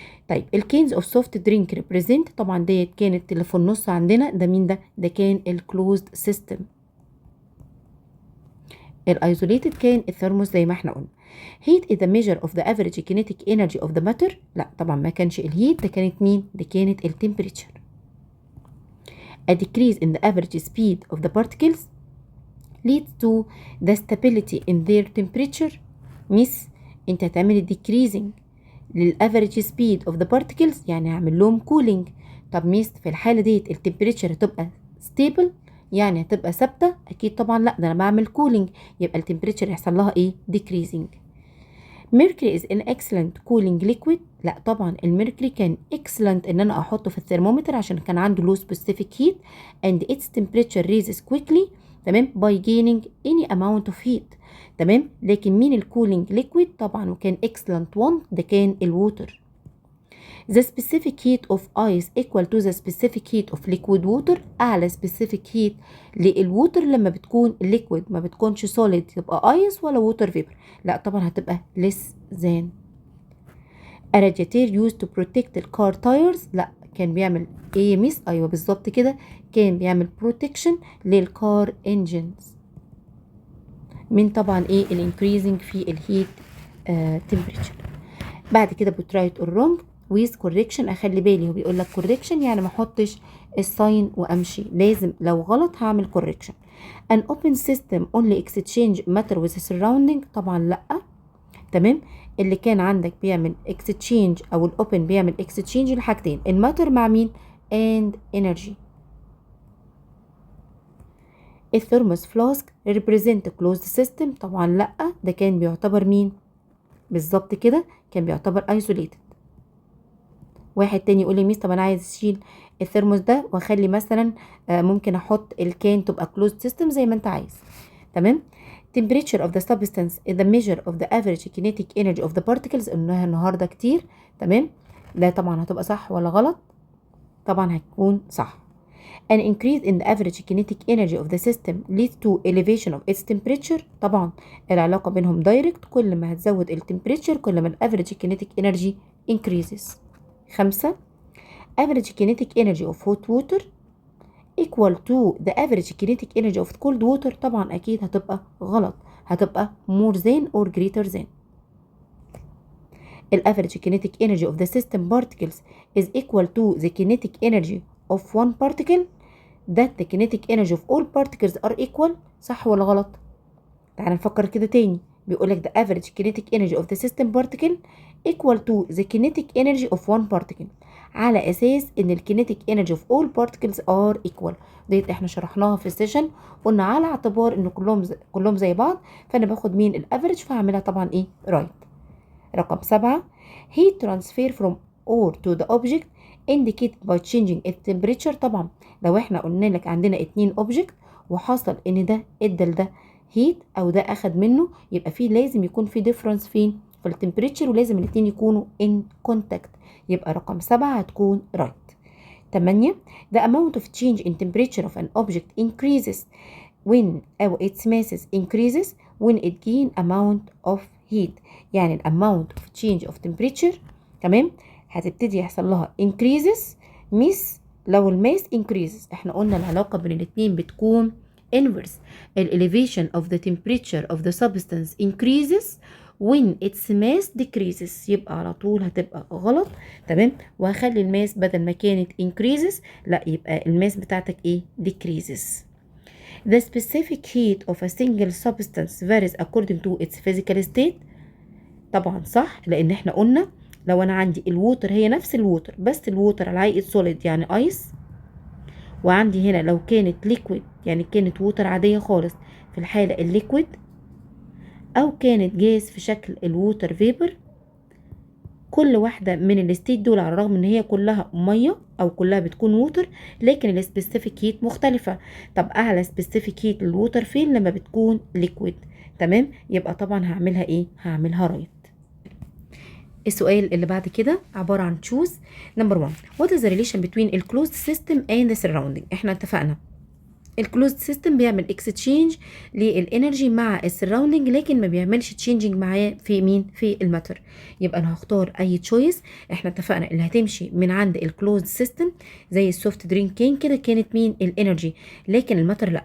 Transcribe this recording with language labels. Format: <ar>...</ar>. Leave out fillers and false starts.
<ar>طيب الكينز اوف سوفت درينك ريبريزنت طبعا ديت كانت اللي في النص عندنا ده مين؟ ده كان الكلوزد سيستم. الايزوليتد كان الثرموس زي ما احنا قلنا.</ar> <en>heat is the measure of the average kinetic energy of the matter.</en> <ar>لا طبعا ما كانش الهيت، ده كانت مين؟ ده كانت التمبريتشر.</ar> <en>a decrease in the average speed of the particles leads to the stability in their temperature.</en> <ar>ميس انت هتعمل decreasing للافريج سبيد اوف ذا بارتكلز يعني هعمل لهم كولينج. طب ميس في الحاله ديت التمبريتشر هتبقى ستيبل يعني هتبقى ثابته؟ اكيد طبعا لا، ده انا بعمل كولينج يبقى التمبريتشر يحصل لها ايه؟ decreasing.</ar> <en>mercury is an excellent cooling liquid.</en> <ar>لا طبعا الميركوري كان</ar> <en>excellent</en> <ar>ان انا احطه في الثرمومتر عشان كان عنده</ar> <en>low specific heat and its temperature rises quickly تمام by gaining any amount of heat تمام.</en> <ar>لكن مين الكولينج ليكويد؟ طبعا وكان</ar> <en>excellent one</en> <ar>ده كان الووتر.</ar> <en>the specific heat of ice equal to the specific heat of liquid water.</en> <ar>اعلى specific heat للووتر لما بتكون liquid ما بتكونش solid تبقى ice ولا water vapor، لا طبعا هتبقى less than.</ar> <en>a radiator used to protect the car tires.</en> <ar>لا كان بيعمل ايه ميس؟ ايوه بالظبط كده، كان بيعمل protection للكار engines من طبعا ايه الانكريزنج في الهيت تمبريتشر. بعد كده بترايت اور رونج ويز كوريكشن. اخلي بالي هو بيقول لك كوريكشن يعني ما احطش الساين وامشي، لازم لو غلط هعمل كوريكشن.</ar> <en>an open system only exchange matter with the surrounding.</en> <ar>طبعا لا تمام. اللي كان عندك بيعمل exchange او الاوبن بيعمل exchange لحاجتين، الماتر مع مين؟</ar> <en>and energy. الثرموس flask represent closed system.</en> <ar>طبعا لا، ده كان بيعتبر مين؟ بالظبط كده كان بيعتبر isolated. واحد تاني يقول لي ميس طب انا عايز اشيل الثرموس ده واخلي مثلا ممكن احط الكان تبقى closed system زي ما انت عايز تمام.</ar> <en>temperature of the substance is the measure of the average kinetic energy of the particles.</en> <ar>قلناها النهارده كتير تمام. ده طبعا هتبقى صح ولا غلط؟ طبعا هتكون صح.</ar> <en>an increase in the average kinetic energy of the system leads to elevation of its temperature.</en> <ar>طبعا العلاقة بينهم دايركت، كل ما هتزود التمبريتشر كل ما</ar> <en>average kinetic energy increases. 5 average kinetic energy of hot water equal to the average kinetic energy of cold water.</en> <ar>طبعا أكيد هتبقى غلط، هتبقى</ar> <en>more than or greater than. average kinetic energy of the system particles is equal to the kinetic energy of one particle that the kinetic energy of all particles are equal.</en> <ar>صح ولا غلط؟ تعال نفكر كده تاني. بيقولك</ar> <en>the average kinetic energy of the system particle equal to the kinetic energy of one particle</en> <ar>على أساس إن</ar> <en>kinetic energy of all particles are equal.</en> <ar>ديت احنا شرحناها في السيشن، قلنا على اعتبار إن كلهم زي بعض فأنا باخد مين الافريج فهعملها طبعا إيه right.</ar> <en>رقم 7 heat transfer from ore to the object indicated by changing its temperature.</en> <ar>طبعا لو احنا قلنا لك عندنا 2 object وحصل ان ده ادى لده heat او ده اخد منه، يبقى فيه لازم يكون في difference فين؟ في التمبريتشر، ولازم الاتنين يكونوا</ar> <en>in contact.</en> <ar>يبقى رقم 7 هتكون right. 8.</ar> <en>The amount of change in temperature of an object increases when أو its masses increases when it gain amount of heat.</en> <ar>يعني ال</ar> <en>amount of change of temperature</en> <ar>تمام هتبتدي يحصل لها increases مش لو الماس increases. احنا قلنا العلاقة بين الاتنين بتكون inverse.</ar> <en>elevation of the temperature of the substance increases when its mass decreases.</en> <ar>يبقى على طول هتبقى غلط تمام. وهخلي الماس بدل ما كانت increases لا يبقى الماس بتاعتك ايه decreases.</ar> <en>The specific heat of a single substance varies according to its physical state.</en> <ar>طبعا صح لان احنا قلنا لو انا عندي الووتر هي نفس الووتر بس الووتر على هيئة سوليد يعني ايس، وعندي هنا لو كانت ليكويد يعني كانت ووتر عادية خالص في الحالة الليكويد، او كانت جاز في شكل الووتر فيبر، كل واحدة من الستيت دول على الرغم ان هي كلها مية او كلها بتكون ووتر لكن السبيسيفيك هيت مختلفة. طب اعلى سبيسيفيك هيت للووتر فين؟ لما بتكون ليكويد تمام. يبقى طبعا هعملها ايه؟ هعملها رايت. السؤال اللي بعد كده عبارة عن</ar> <en>choose number 1 what is the relation between the closed system and the surrounding.</en> <ar>احنا اتفقنا الكلوزد سيستم بيعمل اكستشينج للانرجي مع السراوندنج لكن ما بيعملش تشينجينج معاه في مين؟ في الماتر. يبقى انا هختار اي تشويس. احنا اتفقنا اللي هتمشي من عند الكلوزد سيستم زي السوفت درينك كين كده كانت مين؟ الانرجي، لكن الماتر لا.</ar>